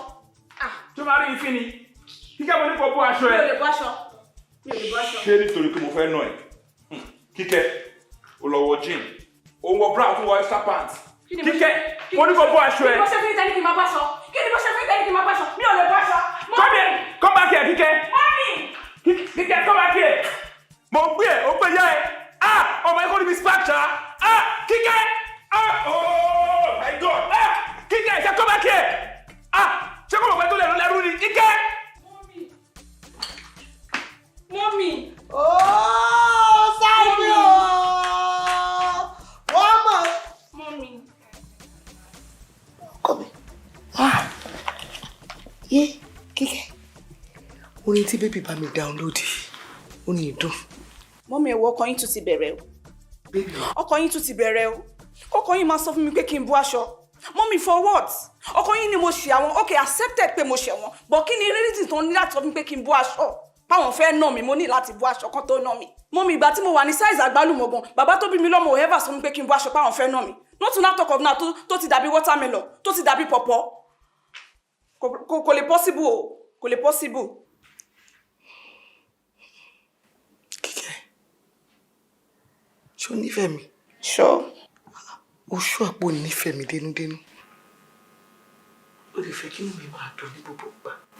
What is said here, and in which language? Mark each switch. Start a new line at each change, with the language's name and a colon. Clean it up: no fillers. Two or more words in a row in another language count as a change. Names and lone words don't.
Yoruba: tó máa rí ifin ni Kíkẹ́ mo ní kó bọ́ aṣọ ẹ. mi ò lè bọ́ aṣọ. mi ò lè bọ́ aṣọ. ṣé nítorí pé mo fẹ́ nà ẹ Kíkẹ́ o lọ wọ jean o wọ bra o wọ
English: extra pants
Yoruba: Kíkẹ́ mo ní kó bọ́ aṣọ ẹ. kí ni mo ṣe fún ìtẹ́ni kí n máa bọ́ aṣọ kí ni mo ṣe fún ìtẹ́ni kí n máa bọ́ aṣọ mi ò lè bọ́ aṣọ
English: Come here. Come back here, Kike. Mommy. Kike, come back here.
Yoruba: Mo gbé ẹ, ó gbé yá ẹ. Ah, ọmọ ẹ kò ní bí spark ṣá.
English: Ah, Kike. Ah, oh my God. Ah, Kike, ṣe come back here.
Yoruba: Ah, ṣé kò mọ̀ pé tó lẹ́rú ni? Kike.
English: Mommy. Oh, sorry. One more. Mommy. Come here. Ah. Yeah, Kike.
Yoruba: Orin tí baby bá mi download. Ó ní ìdùn. Mommy, ẹ̀wọ̀ ọkọ yín tún ti bẹ̀rẹ̀ o. Baby. Ọkọ yín tún ti bẹ̀rẹ̀ o. Ọkọ yín máa sọ fún mi pé kí n bú aṣọ.
English: Mommy, for what?
Yoruba: Ọkọ yín ni mo ṣe àwọn. Okay, accepted pé mo ṣe wọ́n. But kí ni reason tó ní láti sọ fún mi pé kí n bú aṣọ? Báwọn fẹ́ nà mí, mo ní láti bú aṣọ kan tó nà mí. Mommy, ìgbà tí mo wà ní size àgbálùmọ̀ gan, bàbá tó bí mi lọ́mọ ò ever sọ mi pé kí n bú aṣọ báwọn fẹ́ nà mí.
English: Not to now talk of now
Yoruba: tó ti dàbí watermelon, tó ti dàbí pọ̀pọ̀. Kò lè possible o. Kò lè possible. Kike. Ṣó nífẹ̀ẹ́ mi?
English: Sure.
Yoruba: Ó ṣọ́ àpò nífẹ̀ẹ́ mi dénúdénú. Ó lè fẹ́ kí inú mi máa dùn ní gbogbo ìgbà.